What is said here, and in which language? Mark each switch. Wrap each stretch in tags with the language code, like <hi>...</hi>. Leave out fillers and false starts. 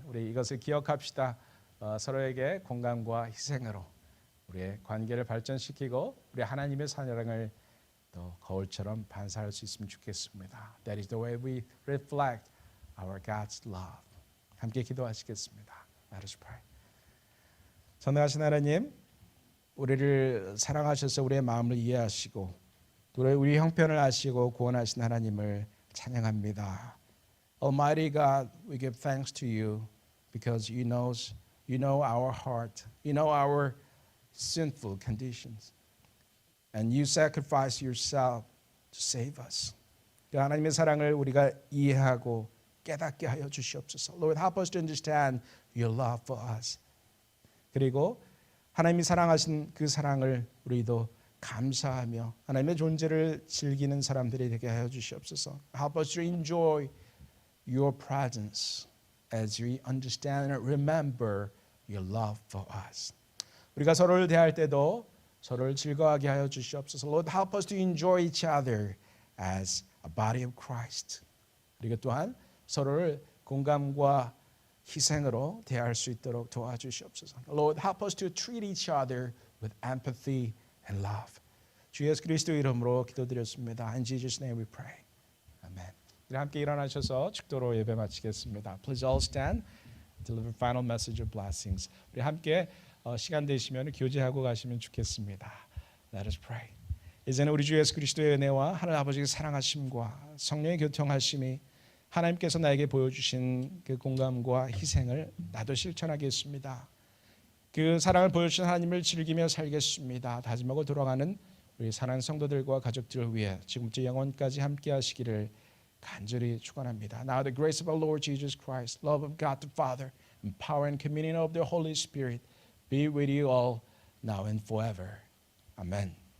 <ko>우리 이것을 기억합시다. 서로에게 공감과 희생으로 우리의 관계를 발전시키고 우리 하나님의 사랑을 또 거울처럼 반사할 수 있으면 좋겠습니다.</ko> <en>That is the way we reflect our God's love.</en> <ko>함께 기도하시겠습니다.</ko> <en>Let us pray.</en> <ko>전능하신 하나님, 우리를 사랑하셔서 우리의 마음을 이해하시고 우리 형편을 아시고 구원하신 하나님을 찬양합니다.</ko> <en>Almighty God, we give thanks to you because you know our heart, you know our sinful conditions, and you sacrifice yourself to save us.</en> <ko>그 하나님의 사랑을 우리가 이해하고 깨닫게 하여 주시옵소서.</ko> <en>Lord, help us to understand your love for us.</en> <ko>그리고 하나님이 사랑하신 그 사랑을 우리도 감사하며 하나님의 존재를 즐기는 사람들이 되게 하여 주시옵소서.</ko> <en>Help us to enjoy your presence as we understand and remember your love for us.</en> <ko>우리가 서로를 대할 때도 서로를 즐거워하게 하여 주시옵소서.</ko> <en>Lord, help us to enjoy each other as a body of Christ.</en> <ko>그리고 또한 서로를 공감과 희생으로 대할 수 있도록 도와주시옵소서.</ko> <en>Lord, help us to treat each other with empathy and love.</en> <ko>주 예수 그리스도 이름으로 기도드렸습니다.</ko> <en>In Jesus' name we pray. Amen.</en> <ko>우리 함께 일어나셔서 축도로 예배 마치겠습니다.</ko> <en>Please all stand. Deliver final message of blessings.</en> <ko>우리 함께 시간 되시면 교제하고 가시면 좋겠습니다.</ko> <en>Let us pray.</en> <ko>이제는 우리 주 예수 그리스도의 은혜와 하나님 아버지의 사랑하심과 성령의 교통하심이 하나님께서 나에게 보여주신 그 공감과 희생을 나도 실천하겠습니다. 그 사랑을 보여주신 하나님을 즐기며 살겠습니다. 다짐하고 돌아가는 우리 사랑하는 성도들과 가족들을 위해 지금부터 영원까지 함께 하시기를 간절히 축원합니다.</ko> <en>Now the grace of our Lord Jesus Christ, love of God the Father, and power and communion of the Holy Spirit be with you all now and forever. Amen.</en>